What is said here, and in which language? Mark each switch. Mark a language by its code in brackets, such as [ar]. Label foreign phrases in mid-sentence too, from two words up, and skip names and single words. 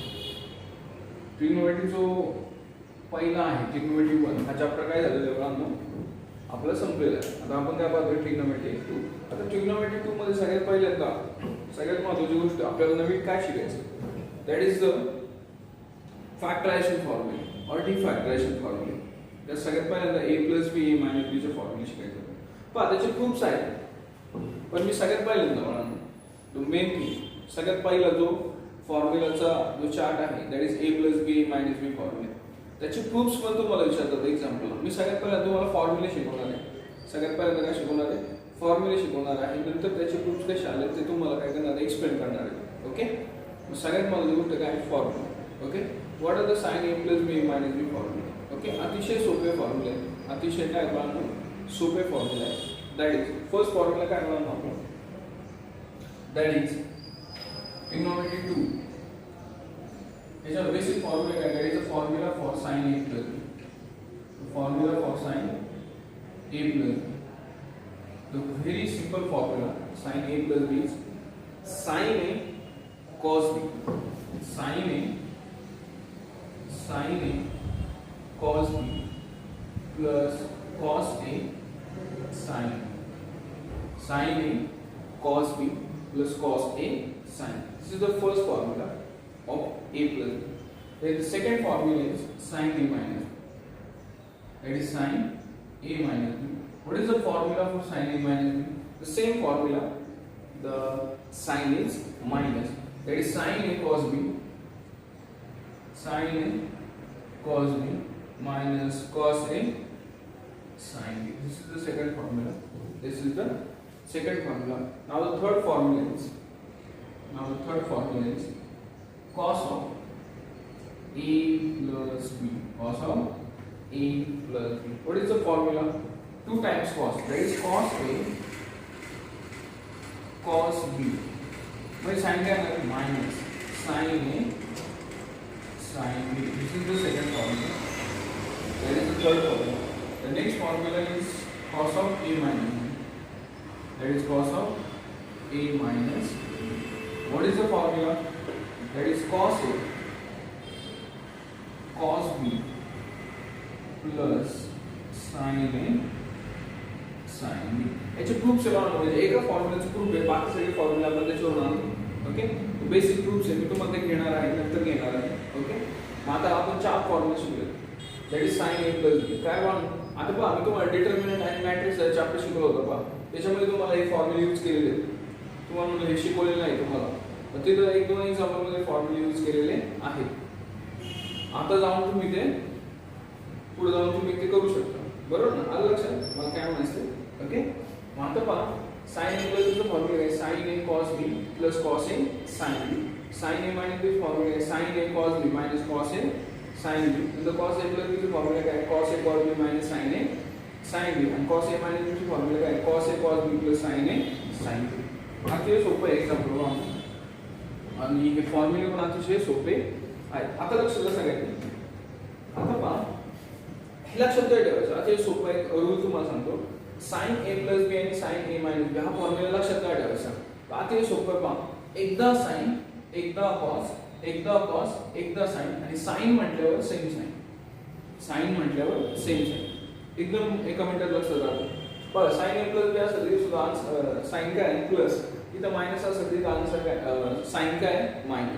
[mr] ट्रिग्नोमेट्री जो पहिला आहे ट्रिग्नोमेट्री 1 हा चॅप्टर काय झालेला आहे आपला संपलेला आहे. आता आपण काय पाहतोय ट्रिग्नोमेट्री 2. आता ट्रिग्नोमेट्री 2 मध्ये सगळ्यात पहिल्यांदा सगळ्यात महत्त्वाची गोष्ट आपल्याला नवीन काय शिकायचं, [en] that is the factorization formula [mr] और [en] defactorization formula. [mr] त्या सगळ्यात पहिल्यांदा [en] a plus b a minus b [mr] चे फॉर्म्युले शिकायचे. पहा त्याचे खूप आहेत, पण मी सगळ्यात पहिल्यांदा म्हणा मेन की सगळ्यात पहिला जो फॉर्म्युलाचा जो चार्ट आहे [en] that is a plus b a minus b formula. [mr] त्याचे प्रूफ्स पण तुम्हाला विचारतात एक्झाम्पल. मी सगळ्यात पहिल्यांदा तुम्हाला फॉर्म्युले शिकवणार आहे. सगळ्यात पहिल्यांदा काय शिकवणार आहे, फॉर्म्युले शिकवणार आहे. नंतर त्याचे प्रूफ्स कसे आले ते तुम्हाला काय करणार आहे, एक्सप्लेन करणार आहे. ओके, सगळ्यात महत्त्वाची गोष्ट काय आहे, फॉर्म्युला. ओके, [en] what are the sine a plus b a minus b formula. [mr] ओके, अतिशय सोपे फॉर्म्युले आहेत, अतिशय काय पाहणं सोपे फॉर्म्युले आहेत. [en] that is first formula [mr] काय म्हणणार आपण, [en] that is trigonometry 2. [mr] त्याचा बेसिक फॉर्म्युला काय, [en] that is a formula for sine a plus b. formula for sine a plus b. The very simple formula sin a plus b is sin a cos b. Sin a cos b plus cos a sin b. Sin a cos b plus cos a sin. This is the first formula of a plus b. Then the second formula is sin a minus b. That is sin a minus b. What is the formula for sin a minus b? The same formula. The sign is minus. That is sin a cos b. Sin a cos b minus cos a sin b. This is the second formula. This is the second formula. Now the third formula is. Cos of a plus b. Cos of a plus b. What is the formula? 2 times cos, that is cos a cos b. But sin [hi] क्या है, [en] minus sin a sin b. This is the second formula. That is the third formula. The next formula is cos of a minus b. That is cos of a minus b. What is the formula? That is cos a cos b plus sin a sin b. [mr] याचे प्रूफ्स म्हणजे एका फॉर्म्युलाचे प्रूफ आहे, बाकी सगळे फॉर्म्युला आपण त्याच्यावर आणतो. ओके, [en] basic proofs [mr] आहे, मी तुम्हाला ते घेणार आहे, नंतर घेणार आहे. ओके, मग आता आपण 4 फॉर्म्युला शिकलो. [en] that is sin a plus b. [mr] काय म्हणून आता पहा मी तुम्हाला डिटर्मिनंट आणि मॅट्रिक्स चॅप्टर शिकवलं होतं. पहा त्याच्यामध्ये तुम्हाला हे फॉर्म्युले यूज केलेले आहेत. तुम्हाला म्हणजे हे शिकवलेलं नाही तुम्हाला, पण तिथं 1-2 एक्झाम्पल मध्ये फॉर्म्युले यूज केलेले आहेत. आता जाऊन तुम्ही ते पुढे जाऊन तुम्ही ते करू शकता, बरोबर ना? आलं लक्षात मला काय म्हणायचं? ओके, मग आता पहा [en] sin a plus b [mr] चा फॉर्म्युला आहे [en] sin a cos b plus cos a sin b. sin a minus b [mr] चा फॉर्म्युला आहे [en] sin a cos b minus cos a sin b. [mr] नंतर [en] cos a plus b [mr] चा फॉर्म्युला काय? [en] cos a cos b minus sin a sin b. [mr] आणि [en] cos a minus b [mr] चा फॉर्म्युला काय? [en] cos a cos b plus sin a sin b. [mr] अतिशय सोपं एक्झाम्पल आणि हे फॉर्म्युले पण अतिशय सोपे आहेत. आता लक्ष द्या सगळ्यांनी. आता पहा हे लक्षात ठेवायचं. अतिशय सोपं एक रूल तुम्हाला सांगतो. [en] sin a plus b [mr] आणि [en] sin a minus b [mr] हा फॉर्म्युला लक्षात काय ठेवायचा? अतिशय सोपं पहा. एकदा sin, एकदा cos, एकदा cos, एकदा sin आणि sin म्हटल्यावर [en] same sin. [mr] sin म्हटल्यावर [en] same sin. [mr] एकदम एका मिनिटात लक्षात राहतो. बघा [en] sin a plus b [mr] असेल तरी सुद्धा sin काय आहे प्लस, इथं मायनस असेल तरी आन्सर काय sin काय आहे मायनस.